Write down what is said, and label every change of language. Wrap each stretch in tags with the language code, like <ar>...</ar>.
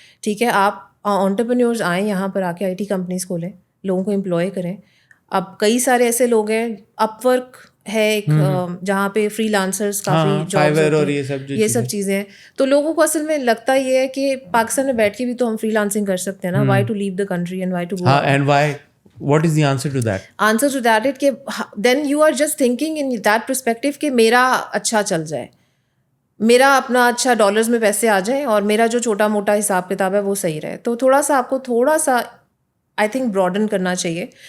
<ur>ٹھیک ہے, آپ انٹرپرینیورز آئیں یہاں پر آ کے آئی ٹی کمپنیز کھولیں, لوگوں کو امپلوائے کریں. اب کئی سارے ایسے لوگ ہیں, اپ ورک ہے ایک جہاں پہ فری لانسرس کافی جابس ہوتی ہیں, یہ سب چیزیں ہیں. تو لوگوں کو اصل میں لگتا یہ ہے کہ پاکستان میں بیٹھ کے بھی تو ہم فری لانسنگ کر سکتے ہیں نا.</ur> <en>Why to leave the country and why to go. And why, what is the answer to that? Answer to that it کہ then you are just thinking in that perspective</en> <ur>کہ میرا اچھا چل جائے, میرا اپنا اچھا ڈالرز میں پیسے آ جائیں, اور میرا جو چھوٹا موٹا حساب کتاب ہے وہ صحیح رہے. تو تھوڑا سا آپ کو تھوڑا سا آئی تھنک براڈن کرنا چاہیے.</ur>